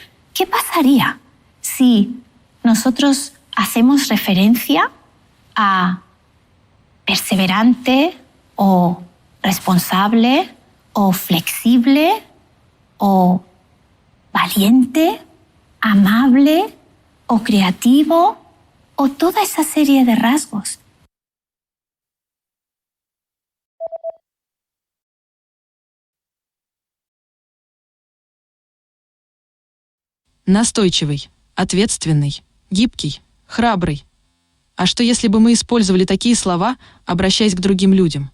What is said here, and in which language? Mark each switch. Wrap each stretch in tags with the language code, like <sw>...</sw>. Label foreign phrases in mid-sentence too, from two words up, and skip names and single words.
<es>¿Qué pasaría si nosotros hacemos referencia a perseverante o responsable o flexible o valiente, amable o creativo o toda esa serie de rasgos?</es> <ru>Настойчивый, ответственный, гибкий, храбрый. А что если бы мы использовали такие слова, обращаясь к другим людям?</ru>